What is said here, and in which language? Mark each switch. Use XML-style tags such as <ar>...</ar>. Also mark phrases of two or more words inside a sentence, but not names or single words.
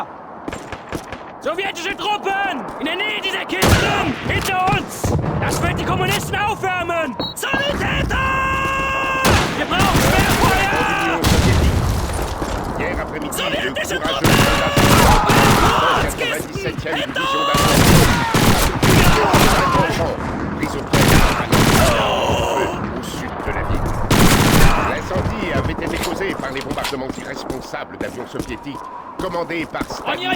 <de>Sowjetische Truppen! In der Nähe dieser Kisten! Hinter uns! Das wird die Kommunisten aufwärmen! Sanitäter! Wir brauchen Sperrfeuer!</de> <fr>Hier après-midi,</fr> <de>Sowjetische</de> <fr>le</fr> <de>Truppen!</de> <fr>courageux de la 97e division d'Allemagne, pris au au sud de la ville. L'incendie avait été causé par les bombardements irresponsables d'avions soviétiques commandés par Staline</fr>